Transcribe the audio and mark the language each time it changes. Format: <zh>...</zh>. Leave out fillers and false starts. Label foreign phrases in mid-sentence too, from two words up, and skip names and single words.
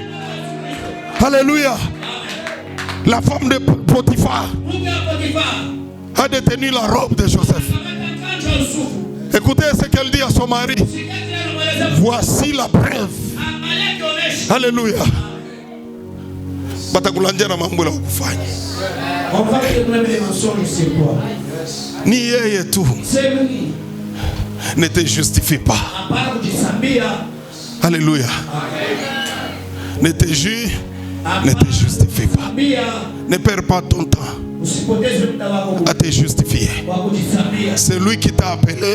<fr>Alléluia. La femme de Potiphar a détenu la robe de Joseph. Écoutez ce qu'elle dit à son mari. Voici la preuve. Alléluia.</fr> <sw>Batakulanjana mambo la kufanya.</sw> <fr>On va te donner des mensonges sur toi.</fr> <sw>Ni yeye tu.</sw> <fr>Ne te justifie pas. Alléluia. Ne te juge. Ne te justifie pas. Ne perds pas ton temps à te justifier. C'est lui qui t'a appelé.</fr>